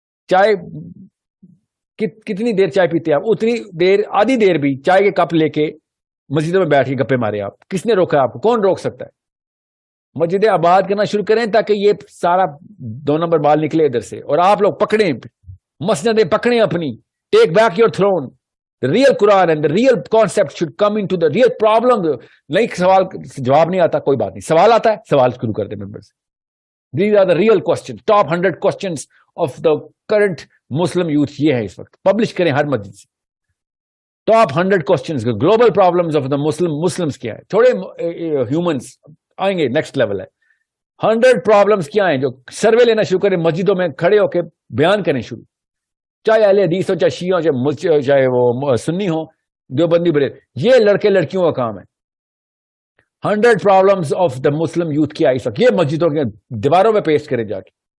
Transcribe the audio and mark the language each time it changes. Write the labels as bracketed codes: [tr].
[ur] چائے کتنی دیر چائے پیتے ہیں آپ, اتنی دیر, آدھی دیر بھی چائے کے کپ لے کے مسجدوں میں بیٹھ کے گپے مارے آپ. کس نے روکا آپ کو, کون روک سکتا ہے. مسجدیں آباد کرنا شروع کریں تاکہ یہ سارا 2 نمبر بال نکلے ادھر سے, اور آپ لوگ پکڑیں, مسجدیں پکڑیں اپنی. [en] Take back your throne. The real Quran and the real concept should come into the real problem. [ur] نہیں سوال جواب نہیں آتا, کوئی بات نہیں, سوال آتا ہے, سوال شروع کر دیں ممبر سے. [en] These are the real questions. Top 100 questions of the current Muslim youth [ur] یہ ہے اس وقت. پبلش کریں ہر مسجد سے. [en] Top 100 questions. Global problems of the Muslims [ur] کیا ہے. تھوڑے humans آئیں گے, نیکسٹ لیول ہے. 100 پرابلمس کیا ہیں جو سروے لینا شروع کریں, مسجدوں میں کھڑے ہو کے بیان کریں شروع, چاہے اہل حدیث ہو, چاہے شیعہ ہو, چاہے وہ سنی ہو, دیوبندی بریل. یہ لڑکے لڑکیوں کا کام ہے. 100 [en] problems of the Muslim youth [ur] کیا ہے اس وقت, یہ مسجدوں کے دیواروں میں پیسٹ کریں جا کے.